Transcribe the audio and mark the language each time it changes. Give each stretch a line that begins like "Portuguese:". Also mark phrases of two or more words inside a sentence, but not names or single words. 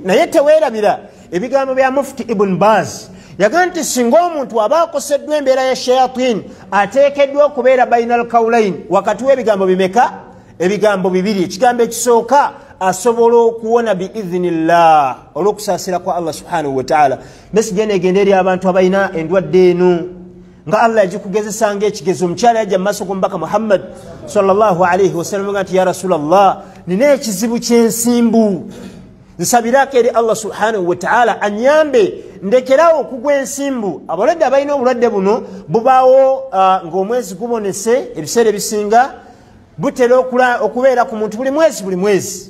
Ganda: Naye teweerabira ebigambo bya Mufti Ibn Baz, yaga nti singa omuntu aba akoseddwa embeera ya shayatin ateekeddwa okubeera
Arabic: بين القولين,
Ganda: wakati w'ebigambo bimeka? Ebigambo bibiri. Ekigambo ekisooka asobola okuwona biidhinillah olw'okusaasira kwa Allah
Arabic: سبحانه وتعالى.
Ganda: Mesigenda egenda eri abantu abalina endwadde eno nga Allah yagikugezesa ng'ekigezo. Omukyala yajja mu maaso g'omubaka Muhammad
Arabic: صلى الله عليه وسلم
Ganda: nga nti
Arabic: يا رسول الله,
Ganda: nina ekizibu ky'ensimbu, nsabirako eri Allah
Arabic: سبحانه وتعالى
Ganda: anyambe ndekerawo okugwa ensimbu. Abalwadde abalina obulwadde buno bubaawo ng'omwezi gubonese, ebiseera ebisinga butera okubeera ku muntu buli mwezi.